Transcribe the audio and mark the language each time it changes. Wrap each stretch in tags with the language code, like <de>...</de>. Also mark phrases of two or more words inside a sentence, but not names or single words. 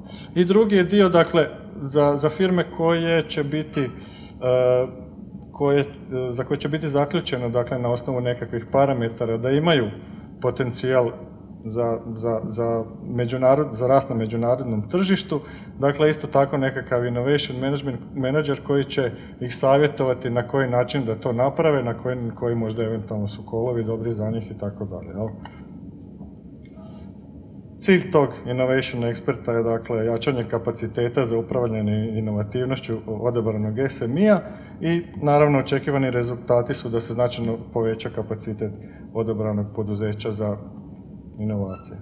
<hr>I drugi je dio, dakle, za firme za koje će biti zaključeno, dakle, na osnovu nekakvih parametara da imaju potencijal za rast na međunarodnom tržištu. Dakle, isto tako nekakav</hr> <en>innovation management manager</en> <hr>koji će ih savjetovati na koji način da to naprave, na koji možda eventualno su kolovi dobri za njih i tako dalje. Cilj tog innovation eksperta je dakle jačanje kapaciteta za upravljanje inovativnošću odabranog SMI-a i naravno očekivani rezultati su da se značajno poveća kapacitet odabranog poduzeća za inovacije.</hr>